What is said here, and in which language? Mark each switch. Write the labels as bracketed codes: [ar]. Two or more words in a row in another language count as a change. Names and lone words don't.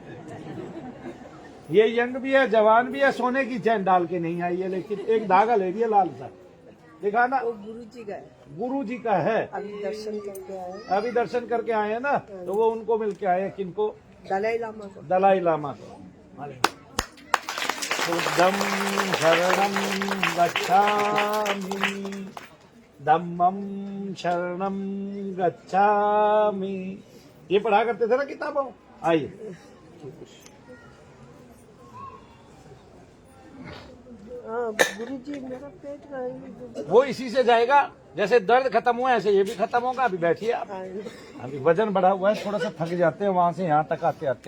[hi] ये यंग भी है, जवान भी है, सोने की चैन डाल के नहीं आई है, लेकिन एक धागा ले रही है लाल सा, देखा ना, वो गुरु जी का है। गुरु जी का है। अभी दर्शन करके आए, अभी दर्शन करके आए हैं ना, तो वो उनको मिल के आए हैं, किनको? दलाई लामा को। दलाई लामा को। [pi] बुद्धं शरणं गच्छामि, धम्मं शरणं गच्छामि। [hi] ये पढ़ा करते थे ना किताबों। आइए, हाँ गुरु जी मेरा पेट का है। वो इसी से जाएगा। जैसे दर्द खत्म हुआ ऐसे ये भी खत्म होगा। अभी बैठिए आप। अभी वजन बढ़ा हुआ है, थोड़ा सा थक जाते हैं वहां से यहाँ तक आते आते।